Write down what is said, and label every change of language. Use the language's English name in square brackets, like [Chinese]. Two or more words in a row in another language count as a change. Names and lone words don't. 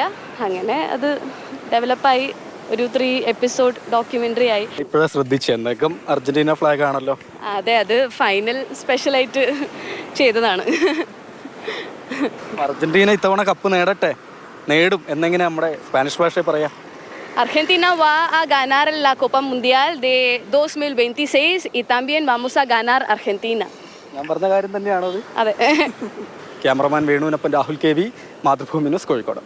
[Malayalam] അങ്ങനെ അത് ഡെവലപ്പായി ഒരു 3 [English] episode documentary [Malayalam] ആയി. ഇപ്പോഴാണ് ശ്രദ്ധിച്ചത്, എന്തൊക്കെ അർജന്റീന ഫ്ലാഗ് ആണല്ലോ. അതെ, അത് [English] final special [Malayalam] ചെയ്തതാണ്. അർജന്റീന ഇത്തവണ കപ്പ് നേടും എന്നെങ്ങനെ നമ്മുടെ സ്പാനിഷ് ഭാഷയിൽ പറയാം? [Spanish] Argentina va a ganar la Copa Mundial de 2026 y también vamos a ganar Argentina. [Malayalam] ഞാൻ പറഞ്ഞ കാര്യം തന്നെയാണോ അത്? അതെ. ക്യാമറമാൻ വേണുവിനൊപ്പം രാഹുൽ KV, മാതൃഭൂമി ന്യൂസ്, കോഴിക്കോട്.